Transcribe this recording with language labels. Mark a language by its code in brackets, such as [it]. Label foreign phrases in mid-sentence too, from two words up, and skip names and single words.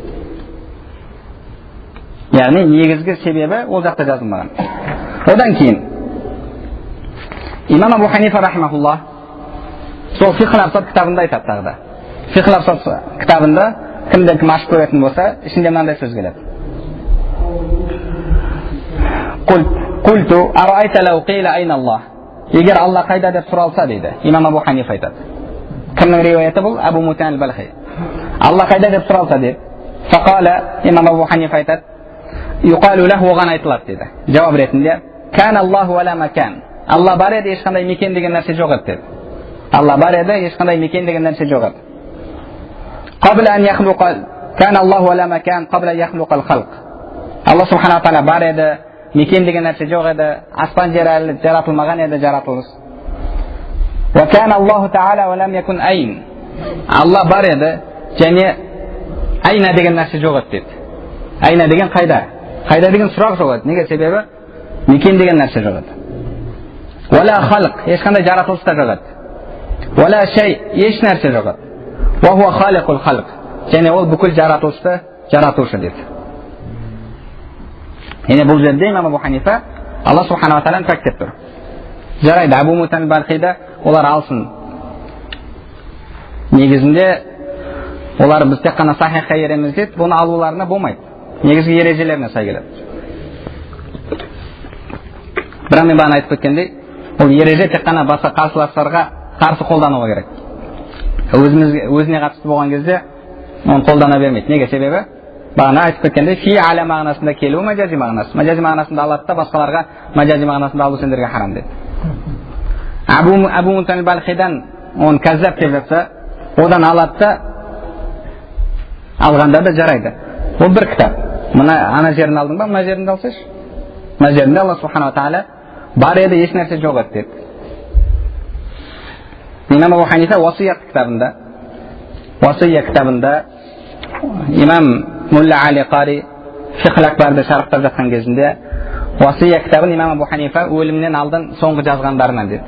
[kk] Яғни негізгі себебі ол жақта жазылмаған. Одан кейін İmam Abu Hanife рахимахуллах сол Фиқх ал-Абсат кітабында айтады тағы да. Фиқх ал-Абсат кітабында кімден кім ашып көретін болса, ішінде мынандай сөз келеді. [ar] قلت أرأيت لو قيل أين الله. [kk] Егер Алла қайда деп сұралса дейді. İmam Abu Hanife айтады. Кімнің риуаяты бұл? Абу Мутан ал-Балхи. Алла қайда деп сұралса дейді. Faqala İmam Abu Hanife айтады. [ar] يقال له [kk] oған айтылады деді. Жауап ретінде [ar] كان الله ولا مكان. [kk] Алла бар еді, ешқандай мекен деген нәрсе жоқ еді деді. Алла бар еді, ешқандай мекен деген нәрсе жоқ еді. [ar] قبل أن يخلق كان الله ولا مكان قبل أن يخلق الخلق. [kk] Алла субхана тағала бар еді, мекен деген нәрсе жоқ еді, аспан жер әлі жаратылмаған еді, жаратылыс. [ar] وكان الله تعالى ولم يكن أين. [kk] Алла бар еді, және айна деген нәрсе жоқ еді деді. Айна деген қайда? Қайда деген сұрақ жоқ еді. Неге? Себебі мекен деген нәрсе жоқ еді. [ar] ولا خلق, [kk] ешқандай жаратылыс та жоқ еді. [ar] ولا شيء, [kk] еш нәрсе жоқ еді. [ar] وهو خالق الخلق, [kk] және ол бүкіл жаратылысты жаратушы деді. Яғни бұл жерде имам Абу Ханифа Алла субхана ва тағаланы пәктеп тұр. Жарайды, Абу Муса аль-Балхида олар алсын. Негізінде олар біз тек қана сахихқа ереміз дейді, бұны алуларына болмайды. Негізгі ережелеріне сай келеді. Бірақ мен бағана айтып кеткендей, ол ереже тек қана басқа қарсыластарға қарсы қолдануға керек. Өзіне қатысты болған кезде оны қолдана бермейді. Неге? Себебі бағана айтып кеткендей, фи аля мағынасында келуі маджази мағынасы. Маджази мағынасында алады да басқаларға маджази мағынасында алу сендерге харам деді. Абу Муса аль-Балхидан оны кәззап деп жатса, одан алады да алғанда да жарайды. Ол бір кітап. Мына ана жерін алдың ба, мына жерінде алсайшы. Мына жерінде Алла субхана ва тағала бар еді, еш нәрсе жоқ еді деді. Имам Абу Ханифа Васият кітабында имам Мулла Али Қари Фиқл Акбарды шарықтап жатқан кезінде Васия кітабын имам Абу Ханифа өлімнен алдын соңғы жазғандарынан деді.